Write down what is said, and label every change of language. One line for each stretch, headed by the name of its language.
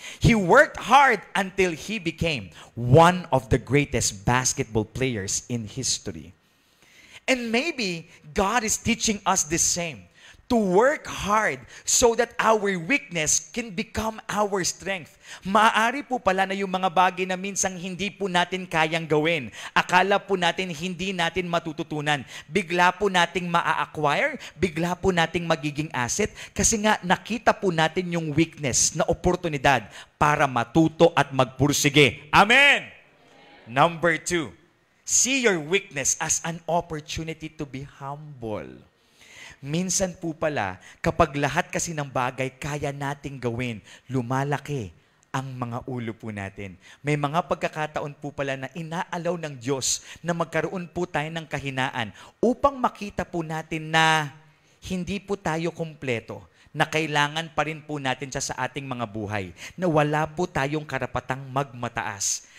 English: He worked hard until he became one of the greatest basketball players in history. And maybe God is teaching us the same. To work hard so that our weakness can become our strength.
Filipino: Maaari po pala na yung mga bagay na minsang hindi po natin kayang gawin. Akala po natin hindi natin matututunan. Bigla po nating maa-acquire, bigla po nating magiging asset kasi nga nakita po natin yung weakness na oportunidad para matuto at magpursige. Amen!
English: Number 2, see your weakness as an opportunity to be humble.
Filipino: Minsan po pala, kapag lahat kasi ng bagay kaya nating gawin, lumalaki ang mga ulo po natin. May mga pagkakataon po pala na inaalaw ng Diyos na magkaroon po tayo ng kahinaan upang makita po natin na hindi po tayo kumpleto, na kailangan pa rin po natin siya sa ating mga buhay, na wala po tayong karapatang magmataas.